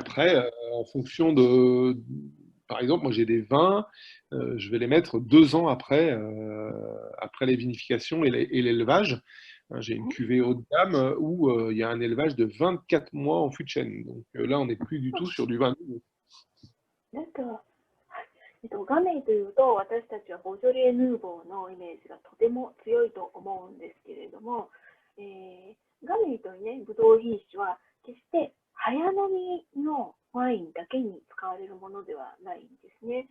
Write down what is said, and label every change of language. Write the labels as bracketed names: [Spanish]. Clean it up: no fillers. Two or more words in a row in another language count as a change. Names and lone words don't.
[French] après, en fonction par exemple, moi j'ai des vins, je vais les mettre 2 ans après les vinifications et l'élevage. Hein, j'ai une Mhm. cuvée haut de gamme où il y a un élevage de 24 mois en fût de chêne. Donc là, on n'est plus du tout sur du vin nouveau. D'accord. [Japanese] 画面というと、私たちはボジョレ・ヌーボーのイメージがとても強いと思うんですけれども、ガメイというね、ブドウ品種は決して早飲みのワインだけに使われるものではないんですね。